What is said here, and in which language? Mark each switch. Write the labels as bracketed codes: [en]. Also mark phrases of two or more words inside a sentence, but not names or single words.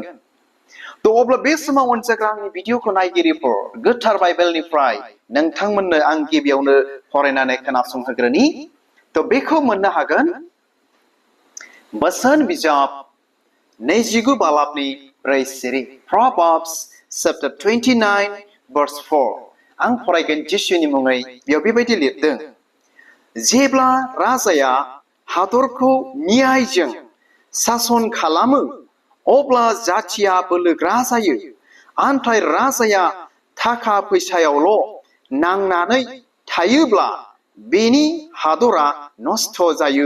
[brx] अब्ला बे समाव अनजाग्रा आंनि भिडिअखौ नायगिरिफोर गोथार बाइबेलनिफ्राय नोंथांमोननो आं गिबियावनो फरायनानै खोनासंहोग्रोनि। बेखौ मोननो हागोन बोसोन बिजाब 29 बालाबनि 4 सिरि [en] Proverbs chapter 29 verse 4 [brx] आं फरायगोन जिसुनि मुङै। बेयाव बेबायदि लिरदों जेब्ला राजाया हादरखौ न्यायजों सासन खालामो अब्ला जाथिया बोलोग्रा जायो आन्थाय राजाया थाखा फैसायावल' नांनानै थायोब्ला बेनि हादरा नस्थ' जायो।